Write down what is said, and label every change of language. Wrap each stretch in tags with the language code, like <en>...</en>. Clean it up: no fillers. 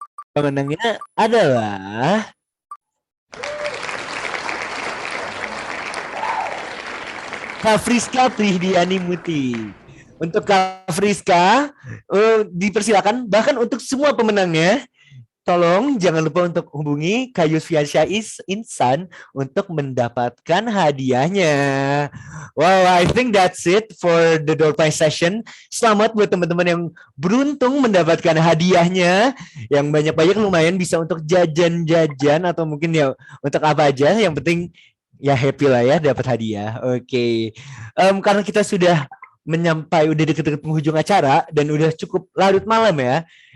<id>Pemenangnya adalah Kak Friska Prihdiani Muti. Untuk Kak Friska, dipersilakan bahkan untuk semua pemenangnya, tolong jangan lupa untuk hubungi Kak Yusfian Insan untuk mendapatkan hadiahnya.</id> <en>Well, I think that's it for the door prize session.</en> <id>Selamat buat teman-teman yang beruntung mendapatkan hadiahnya. Yang banyak-banyak lumayan bisa untuk jajan-jajan atau mungkin ya untuk apa aja. Yang penting ya happy lah ya dapat hadiah. Oke. Karena kita sudah udah deket-deket penghujung acara dan udah cukup larut malam ya.</id>